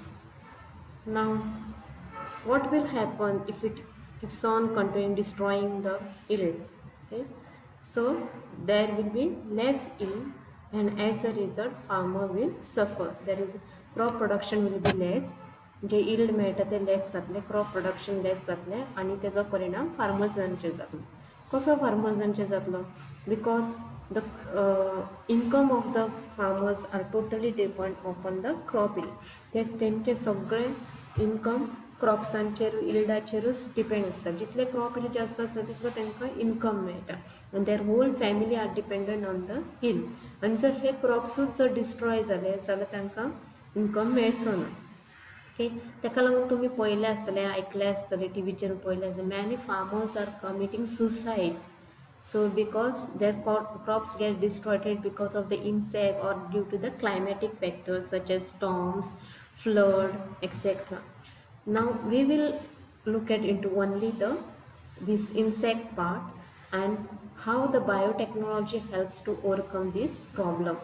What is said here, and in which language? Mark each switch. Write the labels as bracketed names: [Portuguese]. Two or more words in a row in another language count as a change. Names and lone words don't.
[English] Now what will happen if it keeps on continuing destroying the yield? Okay, so there will be less yield, and as a result farmer will suffer. There is crop production will be less. [Konkani] जे yield मेळटा ते लेस जातले, [English] crop production [Konkani] लेस जातले आणि त्याचा परिणाम फार्मर्सांचेर जातलो. कसो फार्मर्सांचेर जातलो? [English] बिकॉज the income of the farmers are totally depend upon the crop yield. [Konkani] त्यांचे सगळे इन्कम क्रॉप्सांचेर इल्डाचेरूच डिपेंड आसता. जितले [English] crop yield [Konkani] जास्त आसता तितलो तांकां इन्कम मेळटा आनी [English] their whole family are dependent on the hill. [Konkani] आनी जर हे क्रॉप्सूच जर डिस्ट्रॉय जाले जाल्यार तांकां इन्कम मेळचो ना. ओके, ताका लागून तुमी पळयलें आसतलें, आयकलें आसतलें, टीव्हीचेर पळयलें आसतलें, [English] many farmers are committing suicide. So because their crops get destroyed because of the insect or due to the climatic factors such as storms, flood, etc. Now we will look at into only this insect part and how the biotechnology helps to overcome this problem.